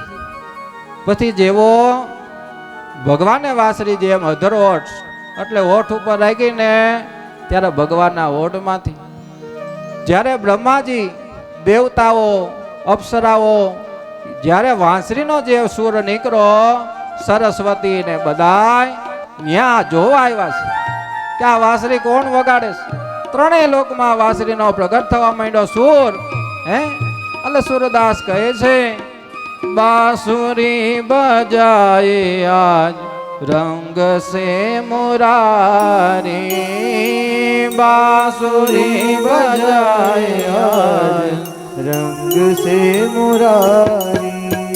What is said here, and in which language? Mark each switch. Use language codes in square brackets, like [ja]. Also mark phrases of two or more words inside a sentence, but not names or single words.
[gu] પછી જેવો ભગવાને વાંસળી જેમ અધર ઓઠ એટલે ઓઠ ઉપર રાખી ને ત્યારે ભગવાનના ઓઠમાંથી જ્યારે બ્રહ્માજી, દેવતાઓ, અપ્સરાઓ જ્યારે વાંસળીનો જે સુર નીકળ્યો, સરસ્વતી ને બધાય ત્યાં જોવા આવ્યા છે કે આ વાંસળી કોણ વગાડે છે. ત્રણેય લોકમાં વાંસળીનો પ્રગટ થવા માંડ્યો સુર. એટલે સુરદાસ કહે છે [hi] बांसुरी बजाए आज रंग से मुरारी, बांसुरी बजाए आज रंग से मुरारी,